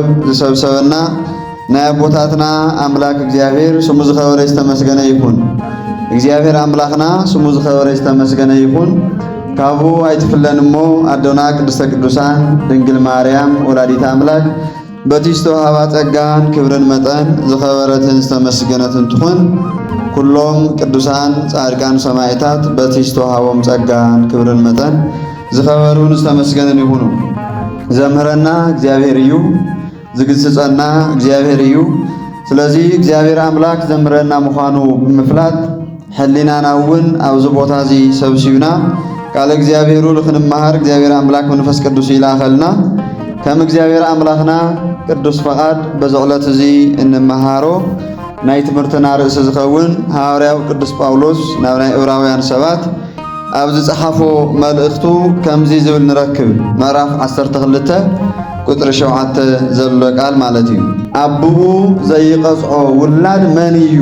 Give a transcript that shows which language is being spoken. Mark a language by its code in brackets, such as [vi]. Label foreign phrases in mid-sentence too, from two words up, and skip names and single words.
[ti] ዝሰብሰበና ናይ አቦታትና አምላክ እግዚአብሔር ስሙ ዝኸበረ ዝተመስገነ ይሁን። እግዚአብሔር አምላክና ስሙ ዝኸበረ ዝተመስገነ ይሁን። ካቡ አይትፍለንሞ አዶና ቅድስተ ቅዱሳን ድንግል ማርያም ወላዲተ አምላክ በቲስቶ ሃባ ጸጋን ክብርን መጠን ዝኸበረትን ዝተመስገነትን ትኹን። ኩሎም ቅዱሳን ጻድቃን ሰማዕታት በቲስቶ ሃቦም ጸጋን ክብርን መጠን ዝኸበሩን ዝተመስገነን ይሁኑ። ዘምህረና እግዚአብሔር እዩ፣ ዝግስጸና እግዚአብሔር እዩ። ስለዚህ እግዚአብሔር አምላክ ዘምህረና ምዃኑ ብምፍላጥ ሕሊናና እውን ኣብዚ ቦታ እዚ ሰብሲብና ቃለ እግዚአብሔሩ ልኽንመሃር እግዚአብሔር አምላክ መንፈስ ቅዱስ ይላኸልና ከም እግዚአብሔር አምላክና ቅዱስ ፈቃድ በዘዕለት እዚ እንመሃሮ ናይ ትምህርትና ርእሲ ዝኸውን ሐዋርያው ቅዱስ ጳውሎስ ናብ ናይ ዕብራውያን ሰባት ኣብ ዝጸሓፎ መልእኽቱ ከምዚ ዝብል ንረክብ። ምዕራፍ 12 ቁጥሪ 7 ዘሎ ቃል ማለት እዩ። አብኡ ዘይቀጽዖ ውላድ መን እዩ?